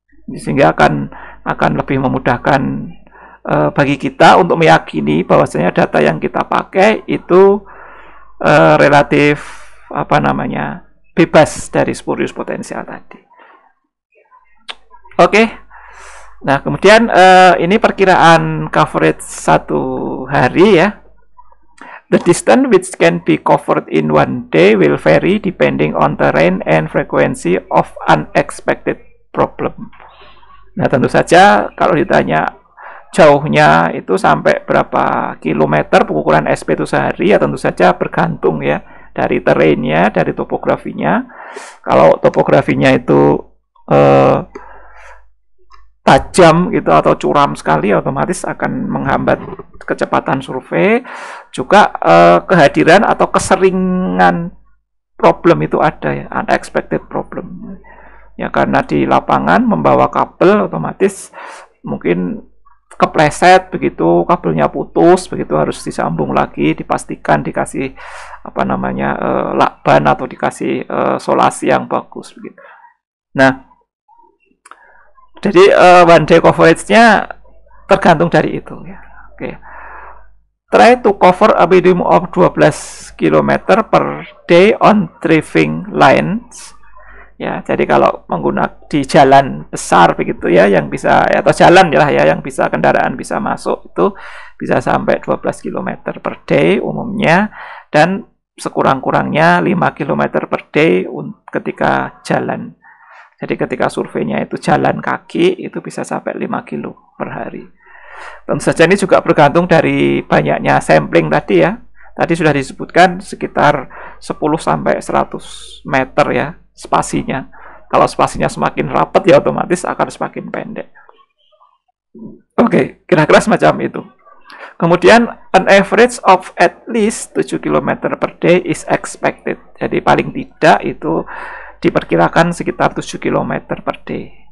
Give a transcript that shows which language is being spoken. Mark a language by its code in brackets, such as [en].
[id] Sehingga akan lebih memudahkan bagi kita untuk meyakini bahwasanya data yang kita pakai itu relatif apa namanya, bebas dari spurious potensial tadi. Oke. Nah, kemudian ini perkiraan coverage satu hari ya. [en] The distance which can be covered in one day will vary depending on terrain and frequency of unexpected problem. [id] Nah, tentu saja kalau ditanya jauhnya itu sampai berapa kilometer pengukuran SP itu sehari, ya tentu saja bergantung ya dari terrainnya, dari topografinya. Kalau topografinya itu tajam gitu atau curam sekali, otomatis akan menghambat kecepatan survei. Juga kehadiran atau keseringan problem itu ada ya, [en] unexpected problem. [id] Ya, karena di lapangan membawa kabel otomatis mungkin kepleset begitu, kabelnya putus begitu, harus disambung lagi, dipastikan dikasih apa namanya lakban atau dikasih solasi yang bagus begitu. Nah, jadi [en] one day coverage- [id] nya tergantung dari itu ya. Oke. [en] Try to cover a minimum of 12 km per day on driving lines. [id] Ya, jadi kalau menggunakan di jalan besar begitu ya, yang bisa atau jalan ya yang bisa kendaraan bisa masuk itu bisa sampai 12 km [en] per day [id] umumnya, dan sekurang-kurangnya 5 km [en] per day [id] ketika jalan. Jadi ketika surveinya itu jalan kaki, itu bisa sampai 5 kilo per hari. Tentu saja ini juga bergantung dari banyaknya sampling tadi ya. Tadi sudah disebutkan sekitar 10-100 meter ya spasinya. Kalau spasinya semakin rapat ya otomatis akan semakin pendek. Oke, kira-kira semacam itu. Kemudian, [en] an average of at least 7 km per day is expected. [id] Jadi paling tidak itu diperkirakan sekitar 7 km [en] per day.